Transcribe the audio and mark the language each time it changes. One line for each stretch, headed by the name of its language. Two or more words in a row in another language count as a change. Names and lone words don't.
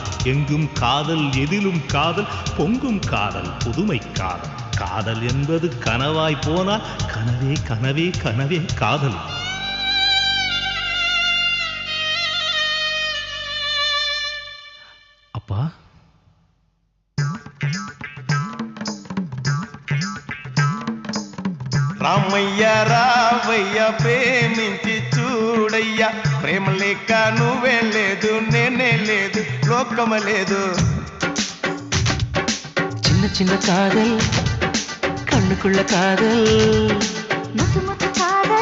Tamil: எங்கும் காதல், எதிலும் காதல், பொங்கும் காதல், புதுமை காதல். காதல் என்பது கனவாய் போனால் கனவே கனவே கனவே காதல். அப்பா,
Telugu: రామయ్య రావయ్య ప్రేమించి చూడయ్య, ప్రేమ లేక నువ్వే లేదు నేనే లేదు లోకమే లేదు.
Tamil: சின்ன சின்ன காதல், கண்ணுக்குள்ள காதல், முத்து முத்து காதல்.